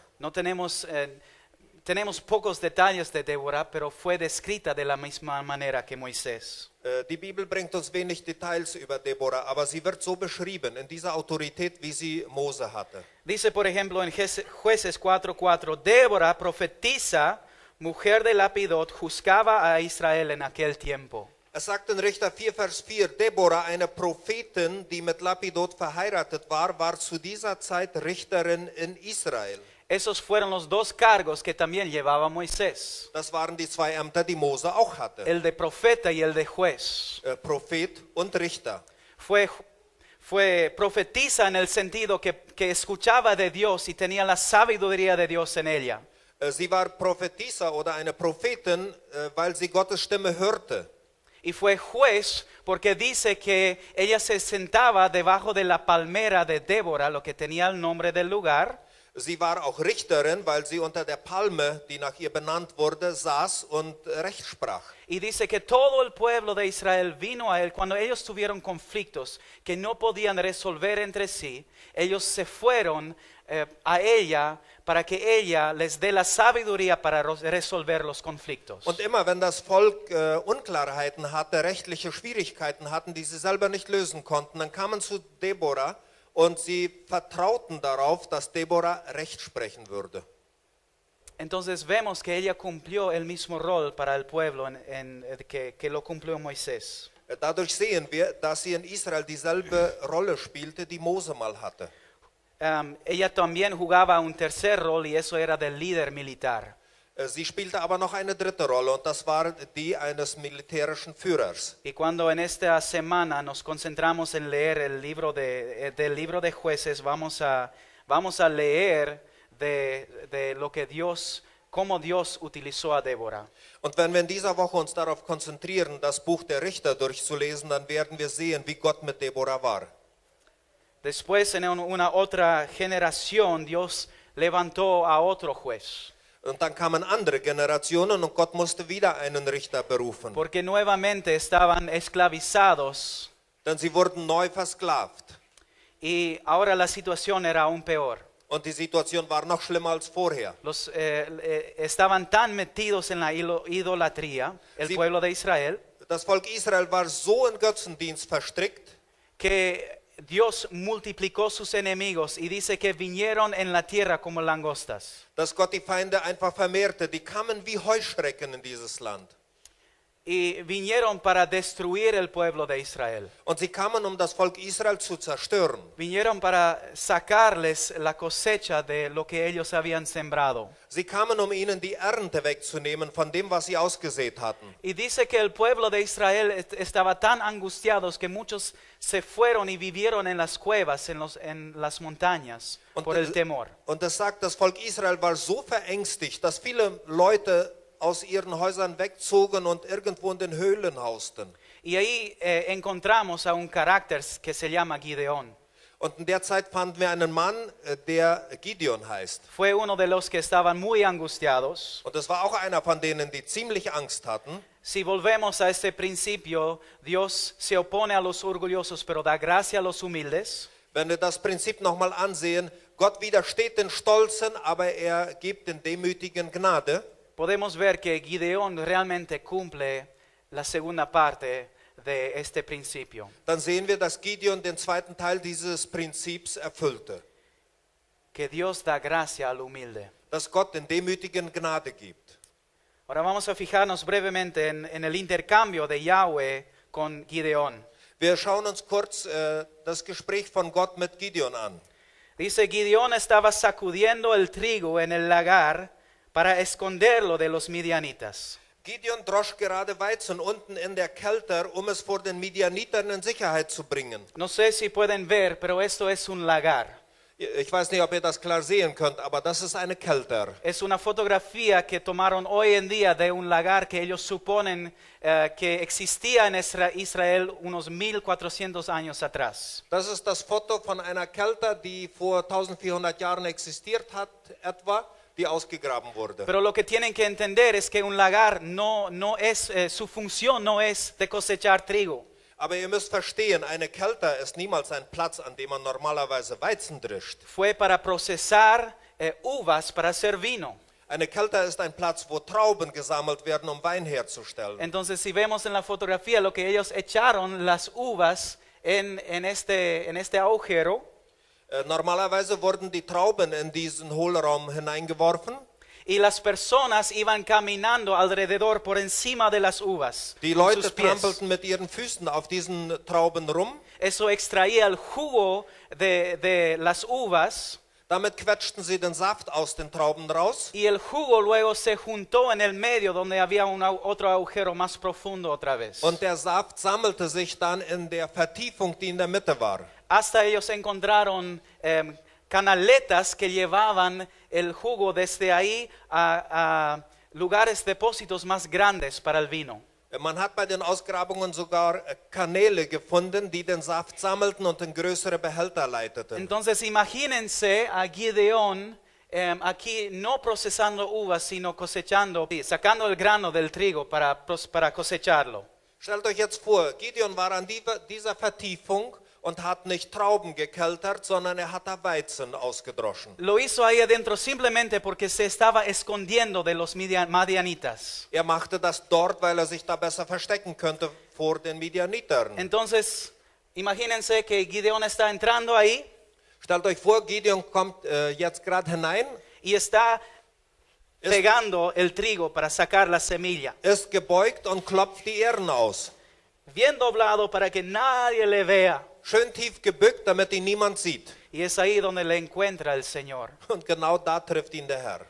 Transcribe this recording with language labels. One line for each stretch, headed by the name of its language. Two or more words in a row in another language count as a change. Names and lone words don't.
Spanish: No tenemos pocos detalles de Débora, pero fue descrita de la misma manera que Moisés.
German: Die Bibel bringt uns wenig Details über Deborah, aber sie wird so beschrieben, in dieser Autorität, wie sie Mose hatte.
Spanish: Dice, por ejemplo, en Jueces 4:4, Débora, profetiza, mujer de Lapidot, juzgaba a Israel en aquel tiempo.
German: Es sagt in Richter 4, Vers 4, Deborah, eine Prophetin, die mit Lapidot verheiratet war zu dieser Zeit Richterin in Israel.
Spanish: Esos fueron los 2 cargos que también llevaba Moisés,
German: Das waren die 2 Ämter, die Mose auch hatte.
Spanish: el de profeta y el de juez.
German: Prophet und Richter.
Spanish: Fue profetiza en el sentido que escuchaba de Dios y tenía la sabiduría de Dios en ella.
German: Sie war Prophetisa oder eine Prophetin, weil sie Gottes Stimme hörte.
Spanish: Y fue juez porque dice que ella se sentaba debajo de la palmera de Débora, lo que tenía el nombre del lugar.
German: Sie war auch Richterin, weil sie unter der Palme, die nach ihr benannt wurde, saß und Recht sprach.
Spanish: Y dice que todo el pueblo de Israel vino a él cuando ellos tuvieron conflictos que no podían resolver entre sí. Ellos se fueron a ella para que ella les dé la sabiduría para resolver los conflictos.
German: Und immer wenn das Volk Unklarheiten hatte, rechtliche Schwierigkeiten hatten, die sie selber nicht lösen konnten, dann kamen zu Deborah und sie vertrauten darauf, dass Deborah Recht sprechen würde.
Spanish: Entonces vemos que ella cumplió el mismo rol para el pueblo que lo cumplió Moisés.
German: Dadurch sehen wir, dass sie in Israel dieselbe Rolle spielte, die Mose mal hatte.
Spanish: Ella también jugaba un tercer rol y eso era del líder militar.
German: Sie spielte aber noch eine dritte Rolle und das war die eines militärischen Führers.
Spanish: Y cuando en esta semana nos concentramos en leer el libro del libro de Jueces, vamos a leer de lo que cómo Dios utilizó a Débora.
German: Und wenn wir in dieser Woche uns darauf konzentrieren, das Buch der Richter durchzulesen, dann werden wir sehen, wie Gott mit Deborah war.
Spanish: Después en una otra generación Dios levantó a otro juez.
German: Und dann kamen andere Generationen und Gott musste wieder einen Richter berufen.
Spanish: Porque nuevamente estaban esclavizados
German: Denn sie wurden neu versklavt.
Spanish: y ahora la situación era aún peor.
German: Und die Situation war noch schlimmer als vorher.
Spanish: Estaban tan metidos en la idolatría, el pueblo de Israel,
German: Das Volk Israel war so in Götzendienst verstrickt,
Spanish: que Dios multiplicó sus enemigos y dice que vinieron en la tierra como langostas.
German: dass Gott die Feinde einfach vermehrte. Die kamen wie Heuschrecken in dieses Land.
Spanish: Y vinieron para destruir el pueblo de Israel.
German: Und sie kamen, um das Volk Israel zu zerstören.
Spanish: Vinieron para sacarles la cosecha de lo que ellos habían sembrado.
German: Sie kamen, um ihnen die Ernte wegzunehmen von dem, was sie ausgesät hatten.
Spanish: Y dice que el pueblo de Israel estaba tan angustiados que muchos se fueron y vivieron en las cuevas, en las montañas, por el temor.
German: Und es sagt, das Volk Israel war so verängstigt, dass viele Leute aus ihren Häusern wegzogen und irgendwo in den Höhlen hausten.
Spanish: Y ahí encontramos a un carácter que se llama Gideón.
German: Und in der Zeit fanden wir einen Mann, der Gideon heißt.
Spanish: Fue uno de los que estaban muy angustiados.
German: Und es war auch einer von denen, die ziemlich Angst hatten.
Spanish: Si volvemos a este principio, Dios se opone a los orgullosos, pero da gracia a los humildes.
German: Wenn wir das Prinzip nochmal ansehen, Gott widersteht den Stolzen, aber er gibt den Demütigen Gnade.
Spanish: Podemos ver que Gideón realmente cumple la segunda parte de este principio.
German: Dann sehen wir, dass Gideon den zweiten Teil dieses Prinzips erfüllte.
Spanish: Que Dios da gracia al humilde.
German: Dass Gott den Demütigen Gnade gibt.
Spanish: Ahora vamos a fijarnos brevemente en el intercambio de Yahweh con Gideón.
German: Wir schauen uns kurz das Gespräch von Gott mit Gideon an.
Spanish: Dice, Gideón estaba sacudiendo el trigo en el lagar para esconderlo de los midianitas.
German: Gideon drosch gerade Weizen unten in der Kelter, um es vor den Midianitern in Sicherheit zu bringen.
Spanish: No sé si pueden ver, pero esto es un lagar.
German: Ich weiß nicht, ob ihr das klar sehen könnt, aber das ist eine Kelter.
Spanish: Es una fotografía que tomaron hoy en día de un lagar que ellos suponen que existía en Israel unos 1400 años atrás.
German: Das ist das Foto von einer Kelter, die vor 1400 Jahren existiert hat, etwa, die ausgegraben wurde.
Spanish: Pero lo que tienen que entender es que un lagar su función no es de cosechar trigo.
German: Aber ihr müsst verstehen, eine Kelter ist niemals ein Platz, an dem man normalerweise Weizen drischt.
Spanish: Fue para procesar uvas para hacer vino.
German: Eine Kelter ist ein Platz, wo Trauben gesammelt werden, um Wein herzustellen.
Spanish: Entonces, si vemos en la fotografía lo que ellos echaron las uvas en este agujero,
German: Normalerweise wurden die Trauben in diesen Hohlraum hineingeworfen.
Spanish: y las personas iban caminando alrededor por encima de las uvas.
German: Die
Spanish: con
German: Leute
Spanish: sus pies.
German: trampelten mit ihren Füßen auf diesen Trauben rum.
Spanish: Eso extraía el jugo de las uvas.
German: Damit quetschten sie den Saft aus den Trauben raus.
Spanish: Y el jugo luego se juntó en el medio donde había otro agujero más profundo otra vez.
German: Und der Saft sammelte sich dann in der Vertiefung, die in der Mitte war.
Spanish: Hasta ellos encontraron canaletas que llevaban el jugo desde ahí a lugares, depósitos más grandes para el vino.
German: Man hat bei den Ausgrabungen sogar Kanäle gefunden, die den Saft sammelten und in größere Behälter leiteten.
Spanish: Entonces imagínense a Gideón aquí no procesando uvas, sino cosechando, sacando el grano del trigo para cosecharlo.
German: Stellt euch jetzt vor, Gideon war an dieser Vertiefung und hat nicht Trauben gekeltert, sondern er hat da Weizen ausgedroschen.
Spanish: Lo hizo ahí adentro simplemente porque se estaba escondiendo de los madianitas.
German: Er machte das dort, weil er sich da besser verstecken könnte vor den Midianitern.
Spanish: Entonces, imagínense que Gideón está entrando ahí
German: Stellt euch vor, Gideon kommt jetzt gerade hinein
Spanish: y está pegando el trigo para sacar la semilla,
German: ist gebeugt und klopft die Ähren aus.
Spanish: bien doblado para que nadie le vea.
German: Schön tief gebückt, damit ihn niemand sieht.
Spanish: Y es ahí donde le encuentra el Señor.
German: Und genau da trifft ihn der Herr.